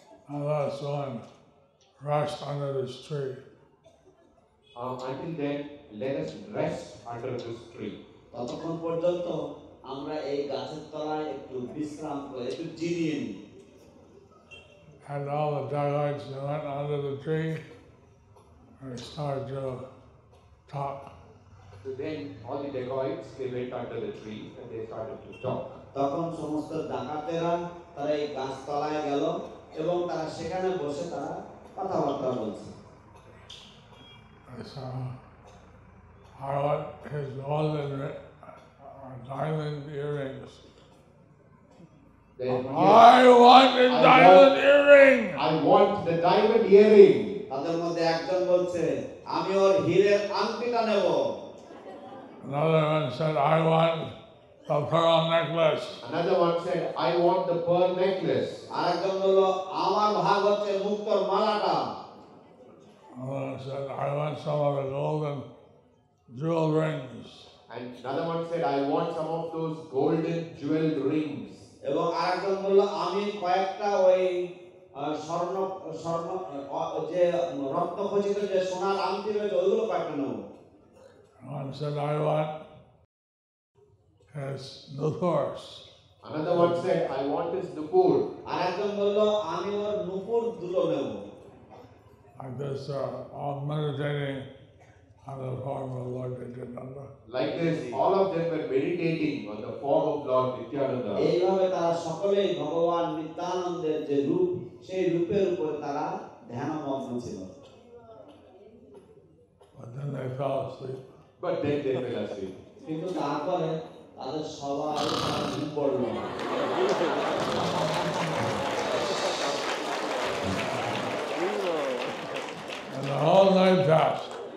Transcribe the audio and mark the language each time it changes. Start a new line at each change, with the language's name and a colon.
English: And that's one rest under this tree. Until then, let us rest under this tree.
Bangla: ততক্ষণ পর্যন্ত আমরা এই গাছের তলায় একটু বিশ্রাম করে একটু জিরিয়ে নিই।
English: And all the dacoits went under the tree and started to talk. So then all the dacoits, they went under the tree and they started to talk.
Bangla: তখন সমস্ত ডাকাতেরা তারা এই গাছ তলায় গেল এবং তারা সেখানে বসে তারা কথাবার্তা বলছে।
English: So I want his golden diamond earrings. I want the diamond earring. I want the diamond earring.
Bangla: তাদের মধ্যে একজন বলছে আমি ওর হীরের আংটিটা নেব।
English: Another one said, I want the pearl necklace. Another one said, I want the pearl necklace.
Bangla: আরেকজন বলল আমার ভাগ হচ্ছে মুক্তোর মালাটা।
English: Another one said, I want some of the golden jewel rings. And another one said, I want some of those golden jeweled rings.
Bangla: এবং আরেকজন বলল আমি কয়েকটা ওই স্বর্ণ স্বর্ণ যে রত্ন খচিত যে সোনার আংটি রয়েছে ওইগুলো কয়েকটা নেব।
English: One said, I want his new horse. Another one said, I want his nupur.
Bangla: আর একজন বলল আমি ওর নুপুর দুটো নেব।
English: Like this, all meditating on the form of Lord Nityananda. Like this, all of them were meditating on the form of Lord Nityananda.
Bangla: এইভাবে তারা সকলেই ভগবান নিত্যানন্দের যে রূপ সেই রূপের উপর তারা ধ্যানমগ্ন ছিল।
English: But then they fell asleep. But then they fell asleep.
Bangla: কিন্তু তারপরে তাদের সবাই ঘুম পড়ল।
English: And the whole night passed.